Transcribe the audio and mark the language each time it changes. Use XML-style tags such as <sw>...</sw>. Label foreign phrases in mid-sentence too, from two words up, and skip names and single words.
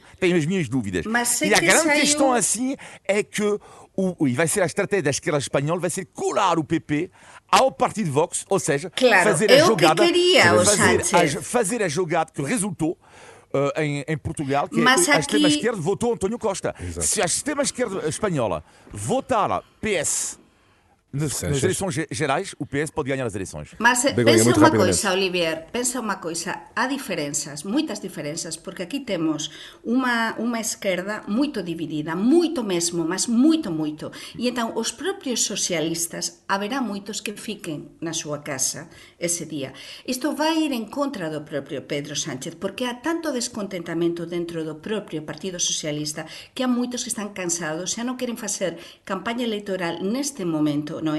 <pt>Tenho as minhas dúvidas. E a grande questão assim é que e vai ser a estratégia da esquerda espanhola, vai ser colar o PP ao partido Vox, ou seja, fazer a jogada, fazer a jogada que resultou em Portugal, que a extrema-esquerda votou António Costa. Exato. Se a extrema-esquerda espanhola votar PS nas eleições gerais, o PS pode ganhar as eleições.</pt> <gl>Mas pensa unha coisa, Olivier, pensa unha coisa, há diferenzas, moitas diferenzas, porque aquí temos unha esquerda moito dividida, moito mesmo, mas moito. E entón, os propios socialistas, haberá moitos que fiquen na súa casa ese día. Isto vai ir en contra do propio Pedro Sánchez, porque há tanto descontentamento dentro do propio Partido Socialista que há moitos que están cansados, xa non queren facer campaña electoral neste momento, non é?</gl>